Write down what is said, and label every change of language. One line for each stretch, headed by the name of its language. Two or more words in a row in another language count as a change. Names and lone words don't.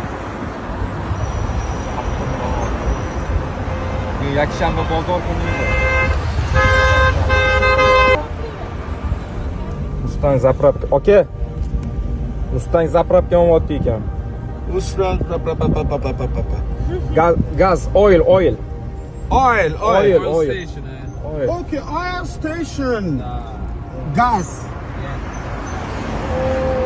Uzbek: Yakshanba bozor kuni edi. Mustang zapravka. Oka. Mustang zapravka yonyapti ekan. Mustang Gaz,
English: oil. Oil Station. Oil. Okay, oil station. Gas.